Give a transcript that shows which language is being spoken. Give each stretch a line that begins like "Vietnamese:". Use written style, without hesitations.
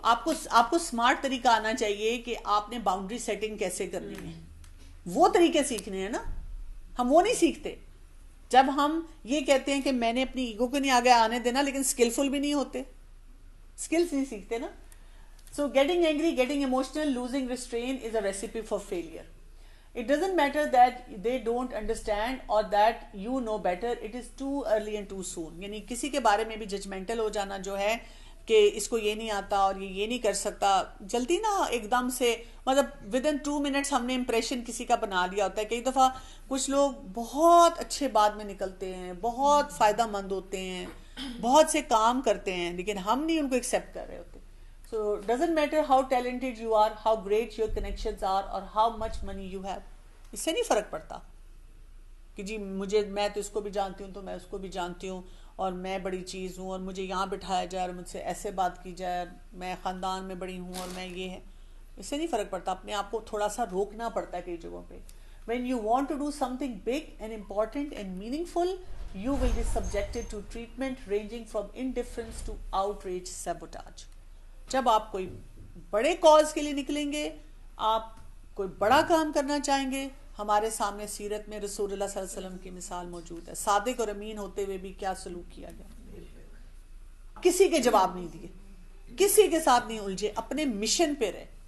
Urdu: آپ کو اسمارٹ طریقہ آنا چاہیے کہ آپ نے باؤنڈری سیٹنگ کیسے کرنی ہے. وہ طریقے سیکھنے ہیں نا, ہم وہ نہیں سیکھتے. جب ہم یہ کہتے ہیں کہ میں نے اپنی ایگو کو نہیں آگے آنے دینا, لیکن اسکلفل بھی نہیں ہوتے, اسکلس نہیں سیکھتے نا.
English: So getting angry, getting emotional, losing restraint is a recipe for failure. It doesn't matter that they don't understand or that you know better. It is too early and too soon.
Urdu: یعنی کسی کے بارے میں بھی judgemental ہو جانا جو ہے کہ اس کو یہ نہیں آتا اور یہ نہیں کر سکتا, جلدی نا ایک دم سے, مطلب
English: within 2 minutes
Urdu: ہم نے امپریشن کسی کا بنا لیا ہوتا ہے. کئی دفعہ کچھ لوگ بہت اچھے بعد میں نکلتے ہیں, بہت فائدہ مند ہوتے ہیں, بہت سے کام کرتے ہیں, لیکن ہم نہیں ان کو ایکسیپٹ کر رہے ہوتے.
English: So doesn't matter how talented you are, how great your connections are or how much money you have.
Urdu: اس سے نہیں فرق پڑتا کہ جی میں تو اس کو بھی جانتی ہوں تو میں اس کو بھی جانتی ہوں اور میں بڑی چیز ہوں اور مجھے یہاں بٹھایا جائے اور مجھ سے ایسے بات کی جائے, میں خاندان میں بڑی ہوں اور میں یہ ہے. اس سے نہیں فرق پڑتا. اپنے آپ کو تھوڑا سا روکنا پڑتا ہے کئی جگہوں پہ.
English: When you want to do something big and important and meaningful, you will be subjected to treatment ranging from indifference to outrage, sabotage.
Urdu: جب آپ کوئی بڑے کاز کے لیے نکلیں گے, آپ کوئی بڑا کام کرنا چاہیں گے, ہمارے سامنے سیرت میں رسول اللہ صلی اللہ علیہ وسلم کی مثال موجود ہے. صادق اور امین ہوتے ہوئے بھی کیا سلوک کیا گیا, کسی کے جواب نہیں دیے, کسی کے ساتھ نہیں الجھے, اپنے مشن پہ رہے.